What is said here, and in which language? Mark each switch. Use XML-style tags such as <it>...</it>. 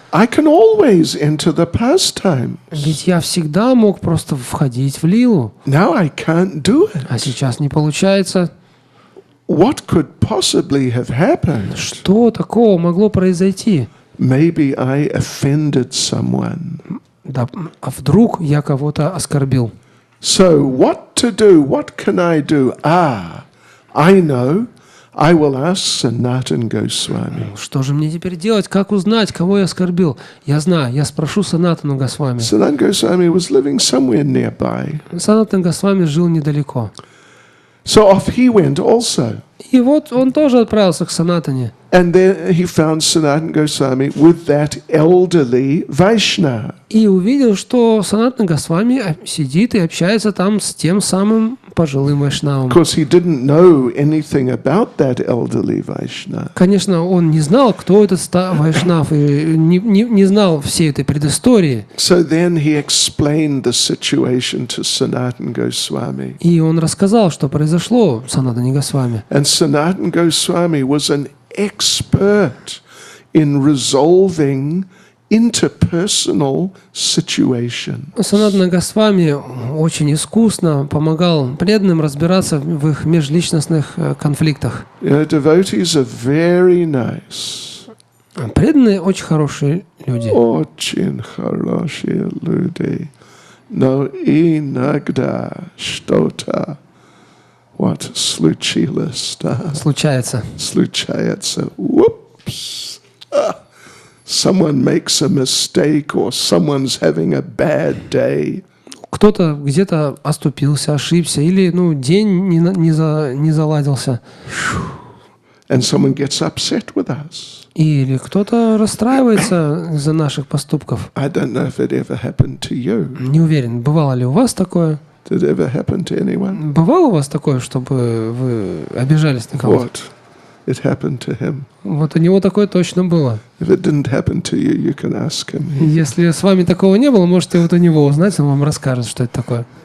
<en>I can always enter the pastimes.</en> <ru>Ведь я всегда мог просто входить в Лилу,</ru> <en>Now I can't do it.</en> <ru>а сейчас не получается.</ru> <en>What could possibly have happened?</en> <ru>Что такого могло произойти?</ru> <en>Maybe I offended someone.</en> <ru>Да, а вдруг я кого-то оскорбил?</ru> <en>So what to do? What can I do? I know. I will ask Sanatana Goswami.</en> <ru>Что же мне теперь делать? Как узнать, кого я оскорбил? Я знаю, я спрошу Санатану Госвами.</ru> <en>Sanatana Goswami was living somewhere nearby.</en> <ru>Санатан Госвами жил недалеко.</ru> <en>So off he went also.</en> <ru>И вот он тоже отправился к Санатане.</ru> <en>And then he found Sanatana Goswami with that elderly Vaishnava.</en> <ru>И увидел, что Санатан Госвами сидит и общается там с тем самым пожилым вайшнавом.</ru> <en>Of course, he didn't know anything about that elderly Vaishnava.</en> <ru>Конечно, он не знал, кто этот вайшнав, и не знал всей этой предыстории.</ru> <en>So then he explained the situation to Sanatana Goswami.</en> <ru>И он рассказал, что произошло Санатане Госвами.</ru> <en>And Sanatana Goswami was an expert in resolving interpersonal situation.</en> <ru>Санатана Госвами очень искусно помогал преданным разбираться в их межличностных конфликтах.</ru> <en>You know, devotees are very nice.</en> <ru>Преданные очень хорошие люди. Очень хорошие люди. Но иногда что-то случилось, да? Случается. Случается. Whoops.</ru> <en>Someone makes a mistake or someone's having a bad day.</en> <ru>Кто-то где-то оступился, ошибся, или день не заладился.</ru> <en>And someone gets upset with us.</en> <ru>Или кто-то расстраивается из-за наших поступков.</ru> <en>I don't know if it ever happened to you.</en> <ru>Не уверен, бывало ли у вас такое?</ru> <en>Did it ever happen to anyone?</en> <ru>Бывало у вас такое, чтобы вы обижались на кого-то?</ru> <en>What? It happened to him.</en> <ru>Вот у него такое точно было.</ru> <en>If it didn't happen to you, you can ask him.</en> <ru>Если с вами такого не было, можете вот у него узнать, он вам расскажет, что это такое.</ru>